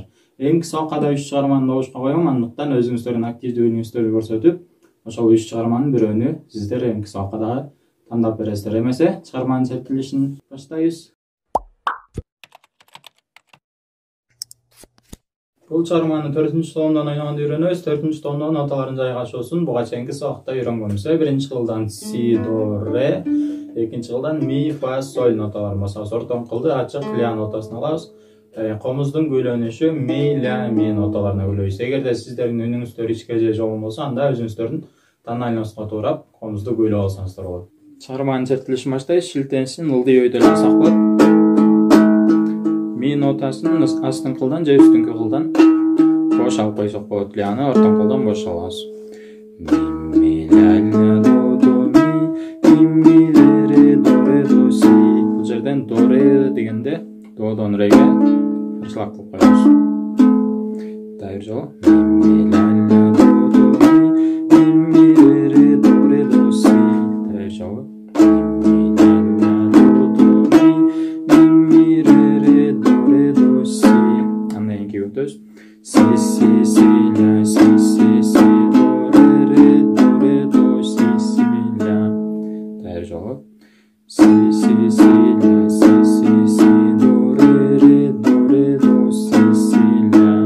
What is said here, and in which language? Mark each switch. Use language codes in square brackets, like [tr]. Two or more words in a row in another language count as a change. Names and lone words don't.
[ky] Эң кыса убакытта 3 чыгарманы добушка коем, андыктан өзүңүздөрдүн активдүүлүгүңүздөрдү көрсөтүп, ошол 3 чыгарманын бирөөнү сиздер эң кыса убакытта тандап бересиздер. Эмесе, чыгарманын чертилишин баштайбыз. Бул чыгарманы 4-чү томдон ойногонду үйрөнөбүз. 4-чү томдон ноталарын жайгашуусун буга чейинки сабакта үйрөнгөнбүз. Биринчи кылдан си, до, ре, экинчи кылдан ми, фа, соль ноталарын басабыз. Ортон кылды ачык ля нотасын алабыз. Комуздун күйлөнүшү ми, ля, ми ноталарына күйлөйбүз. Эгерде сиздердин үнүңүздөр ичке же жолун болсо, анда өзүңүздөрдүн тандайлооңузга туурап комузду күйлөп алсаңыздар болот. Чыгарманын чертилишин баштайбыз. Шилтенишин ылдый өйдө алсак болот. Ми нотасын астын кылдан же үстүнкү кылдан бош алып койсок болот. Ляны ортон кылдан бош алабыз. Ми, ля, ля, до, ми, ре, до, си. Бул жерден до, ре дегенде додон реге каршылак кылып коебуз. Дайыр жолу. Ми, ля, ля, до, ми, ре, до, си. Дайыр жолу. Si, si, si, ля, си, си, си, до, ре, до, си, си, ля. Дайыр жолу. Си, си, си, ля, си, си, си, до, ре, до, си, си, ля.